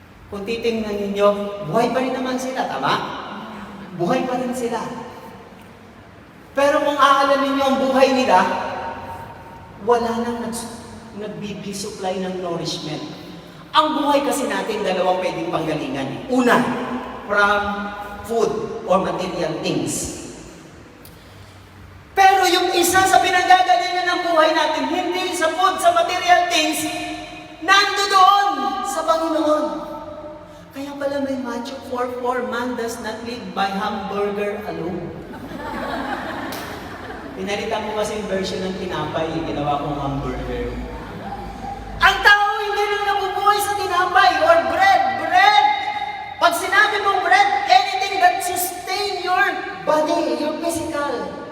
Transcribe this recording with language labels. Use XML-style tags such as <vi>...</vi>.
<tl>Kung titingnan ninyo, buhay pa rin naman sila, tama? Buhay pa rin sila. Pero kung aalamin niyo ang buhay nila, wala nang nagbibisupply ng nourishment. Ang buhay kasi natin, dalawang pwedeng panggalingan.</tl> <en>Una, from food or material things.</en> <tl>Pero yung isa sa pinanggagalingan ng buhay natin, hindi sa food, sa material things, nando doon sa Panginoon. Kaya pala may</tl> <en>Matthew 4:4, man does not live by hamburger alone.</en> <tl>Pinalitan ko kasi yung version ng tinapay, ginawa kong hamburger. Ang tao hindi lang nabubuhay sa tinapay or bread. Pag sinabi mong</tl> <en>bread, anything that sustain your body, your physical.</en>